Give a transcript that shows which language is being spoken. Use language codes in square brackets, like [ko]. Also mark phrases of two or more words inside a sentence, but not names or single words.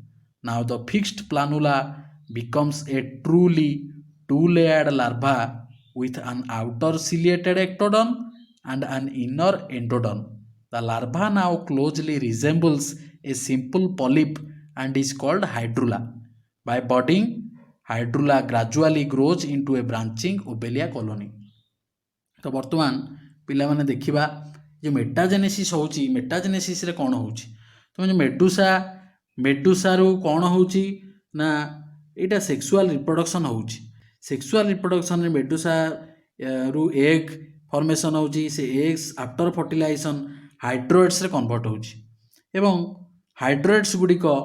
[en] Now the fixed planula becomes a truly two-layered larva with an outer ciliated ectoderm and an inner endoderm. The larva now closely resembles a simple polyp and is called hydrula. By budding, hydrula gradually grows into a branching obelia colony. [or] ତ ବର୍ତ୍ତମାନ ପିଲାମାନେ ଦେଖିବା ଯେ ମେଟାଜେନେସିସ୍ ହେଉଛି ମେଟାଜେନେସିସ୍ରେ କ'ଣ ହେଉଛି ତୁମେ ଯେଉଁ ମେଡୁସାରୁ କ'ଣ ହେଉଛି ନା ଏଇଟା [en] sexual reproduction [or] ହେଉଛି [en] sexual reproductionରେ [or] ମେଡୁସା ରୁ [en] egg formation [or] ହେଉଛି ସେ [en] eggs after fertilization [or] ହାଇଡ୍ରୋଏଡ୍ସରେ କନଭର୍ଟ ହେଉଛି ଏବଂ ହାଇଡ୍ରୋଏଡ୍ସ ଗୁଡ଼ିକ